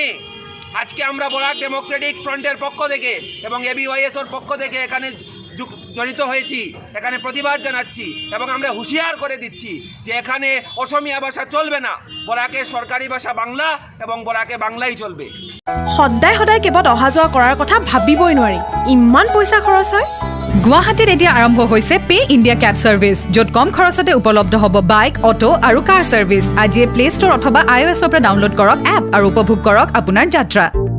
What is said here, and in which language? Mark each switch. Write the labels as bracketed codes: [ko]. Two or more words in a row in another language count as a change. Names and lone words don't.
[bn] আজকে আমরা বরাক ডেমোক্রেটিক ফ্রন্টের পক্ষ থেকে এবং ABYSর পক্ষ থেকে এখানে জড়িত হয়েছি, এখানে প্রতিবাদ জানাচ্ছি এবং আমরা হুঁশিয়ার করে দিচ্ছি যে এখানে অসমীয়া ভাষা চলবে না। বরাকে সরকারি ভাষা বাংলা এবং বরাকে বাংলাই চলবে। [as] সদায় সদায় কেৱল অহা যোৱা কৰাৰ কথা ভাবিবই নোৱাৰি, ইমান পইচা খৰচ হয়। গুৱাহাটীত এতিয়া আৰম্ভ হৈছে পে ইণ্ডিয়া কেব ছাৰ্ভিচ, য'ত কম খৰচতে উপলব্ধ হ'ব বাইক, অটো আৰু [en] car service. [as] আজিয়ে প্লে ষ্ট'ৰ অথবা iOS-ৰ পৰা ডাউনলোড কৰক এপ আৰু উপভোগ কৰক আপোনাৰ যাত্ৰা।